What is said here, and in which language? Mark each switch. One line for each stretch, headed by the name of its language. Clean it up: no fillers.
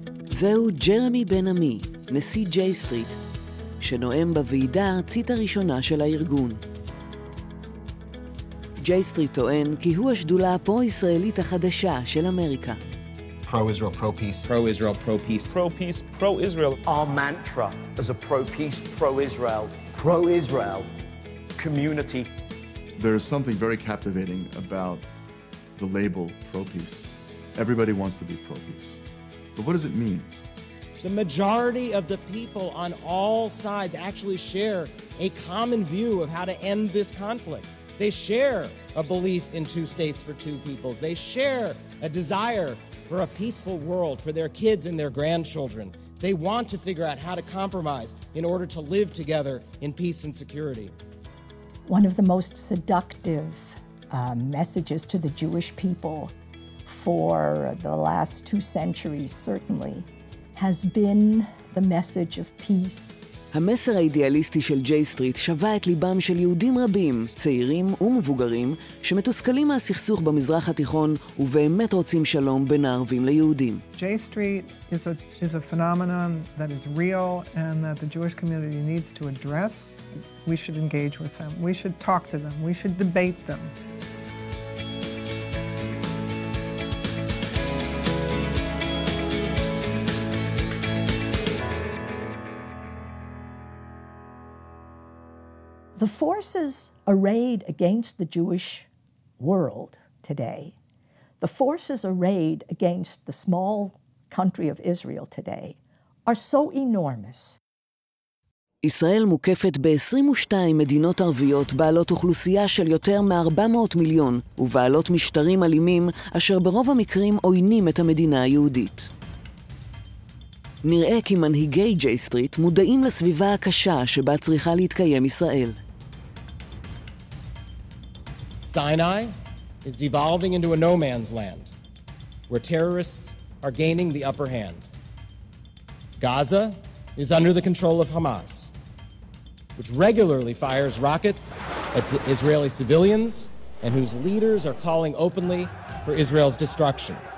Hebrew: זהו ג'רמי בן עמי, נשיא ג'יי-סטריט, שנואם בוועידה הארצית הראשונה של הארגון. ג'יי-סטריט טוען כי הוא השדולה הפרו-ישראלית החדשה של אמריקה.
English: Pro-Israel, pro-peace. Pro-Israel, pro-peace. Pro-peace, pro-Israel. Our mantra as a pro-peace, pro-Israel community. There is something very captivating about the label pro-peace. Everybody wants to be pro-peace. But what does it mean? The majority of the people on all sides actually share a common view of how to end this conflict. They share a belief in two states for two peoples. They share a desire for a peaceful world for their kids and their grandchildren. They want to figure out how to compromise in order to live together in peace and security. One of the most seductive messages to the Jewish people for the last 2 centuries, certainly, has been the message of peace.
Hebrew: המסר האידיאליסטי של ג'יי-סטריט שווה את ליבם של יהודים רבים, צעירים ומבוגרים, שמתוסכלים מהסכסוך במזרח התיכון ובאמת רוצים שלום בין הערבים ליהודים.
English: J-Street is a phenomenon that is real and that the Jewish community needs to address. We should engage with them. We should talk to them. We should debate them. The forces arrayed against the Jewish world today, the forces arrayed against the small country of Israel today, are so enormous.
Hebrew: ישראל מוקפת ב-22 מדינות ערביות בעלות אוכלוסייה של יותר מ-400 מיליון ובעלות משטרים אלימים אשר ברוב המקרים עוינים את המדינה היהודית. נראה כי מנהיגי ג'יי-סטריט מודעים לסביבה הקשה שבה צריכה להתקיים ישראל.
English: Sinai is devolving into a no-man's land, where terrorists are gaining the upper hand. Gaza is under the control of Hamas, which regularly fires rockets at Israeli civilians and whose leaders are calling openly for Israel's destruction.